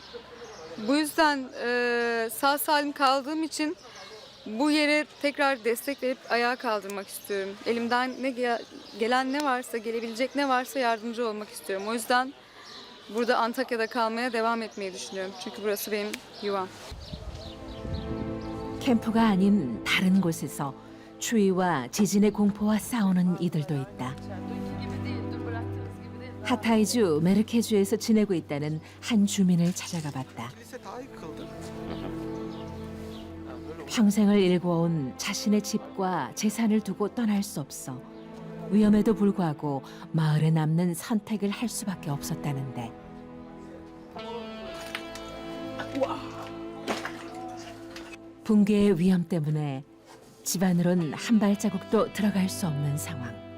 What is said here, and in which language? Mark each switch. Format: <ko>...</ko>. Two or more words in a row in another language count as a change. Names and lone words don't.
<tr>Bu yüzden sağ salim kaldığım için bu yere tekrar destek verip ayağa kaldırmak istiyorum. Elimden gelen ne varsa, gelebilecek ne varsa yardımcı olmak istiyorum. O yüzden burada Antakya'da kalmaya devam etmeyi düşünüyorum. Çünkü burası benim yuvam.</tr> <ko>캠프가 아닌 다른 곳에서 추위와 지진의 공포와 싸우는 이들도 있다. 하타이주 메르케주에서 지내고 있다는 한 주민을 찾아가 봤다. 평생을 일궈온 자신의 집과 재산을 두고 떠날 수 없어 위험에도 불구하고 마을에 남는 선택을 할 수밖에 없었다는데 붕괴의 위험 때문에 집안으론 한 발자국도 들어갈 수 없는 상황.</ko>